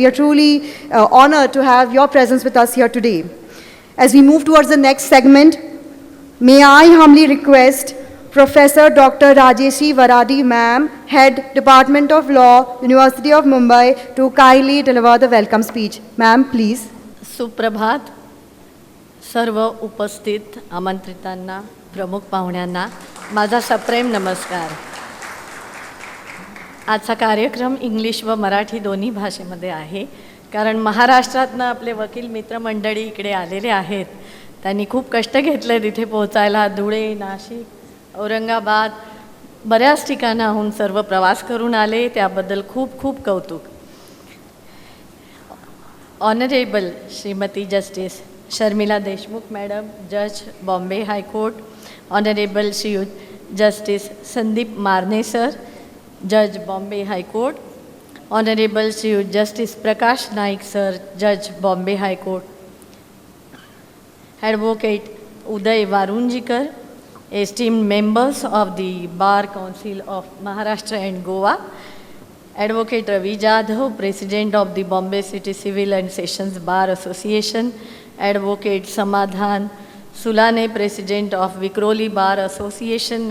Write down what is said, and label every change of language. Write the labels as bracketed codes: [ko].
[en] We are truly honored to have your presence with us here today. As we move towards the next segment, may I humbly request Professor Dr. Rajeshi Varadi ma'am, Head Department of Law, University of Mumbai, to kindly deliver the welcome speech. Ma'am, please. [mr] सुप्रभात. सर्व उपस्थित आमंत्रितांना, प्रमुख पाहुण्यांना माझा सप्रेम नमस्कार. आजचा कार्यक्रम इंग्लिश व मराठी दोन्ही भाषेमध्ये आहे, कारण महाराष्ट्रातनं आपले वकील मित्रमंडळी इकडे आलेले आहेत. त्यांनी खूप कष्ट घेतले तिथे पोहोचायला. धुळे, नाशिक, औरंगाबाद बऱ्याच ठिकाणाहून सर्व प्रवास करून आले, त्याबद्दल खूप खूप कौतुक. [en] Honourable Shrimati justice Sharmila Deshmukh madam, जज बॉम्बे हाई court. Honourable श्रीयुत justice Sandeep मारने sir, जज बॉम्बे हाई कोर्ट. ऑनरेबल श्रीयुत जस्टिस प्रकाश Naik sir, जज बॉम्बे हाई court. Advocate Uday Warunjikar, esteemed members of the Bar Council of Maharashtra and Goa. Advocate Ravi Jadhav, President of the Bombay City Civil and Sessions Bar Association. Advocate Samadhan Sulane, President of Vikroli Bar Association.